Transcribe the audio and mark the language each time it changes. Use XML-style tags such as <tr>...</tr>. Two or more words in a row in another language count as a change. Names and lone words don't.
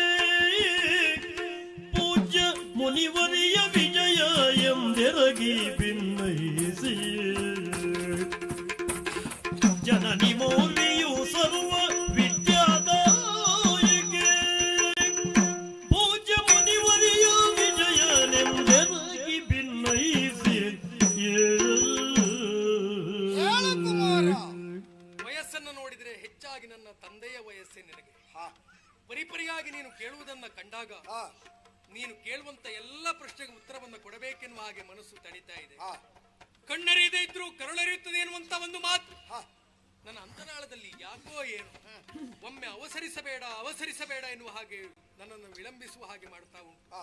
<kn>ಪೂಜ್ಯ ಮುನಿವರಿಯ ವಿಜಯ ಎಂದೆರಗಿ ಭಿನ್ನಯಿಸಿ ಜನನಿ ಮೌರ್ವಿಯು ಸರ್ವ ವಿದ್ಯಾದಾಯಕೆ ಪೂಜ್ಯ ಮುನಿವರಿಯ ವಿಜಯನೆಂದೆರಗಿ ಭಿನ್ನಯಿಸಿ. ವಯಸ್ಸನ್ನು ನೋಡಿದರೆ ಹೆಚ್ಚಾಗಿ ನನ್ನ ತಂದೆಯ ವಯಸ್ಸೇ ನಿನಗೆ. ಪರಿಪರಿಯಾಗಿ ನೀನು ಕೇಳುವುದನ್ನ ಕಂಡಾಗ ನೀನು ಕೇಳುವಂತ ಎಲ್ಲ ಪ್ರಶ್ನೆಗೆ ಉತ್ತರವನ್ನು ಕೊಡಬೇಕೆನ್ನುವ ಹಾಗೆ ಮನಸ್ಸು ತಣಿತಾ ಇದೆ. ಕಣ್ಣರಿಯದೇ ಇದ್ರೂ ಕರುಳರಿಯುತ್ತದೆ ಎನ್ನುವಂತ ಒಂದು ಮಾತು ನನ್ನ ಅಂತರಾಳದಲ್ಲಿ ಯಾಕೋ ಏನು ಒಮ್ಮೆ ಅವಸರಿಸಬೇಡ ಎನ್ನುವ ಹಾಗೆ ನನ್ನನ್ನು ವಿಳಂಬಿಸುವ ಹಾಗೆ ಮಾಡ್ತಾ ಉಂಟು.</kn>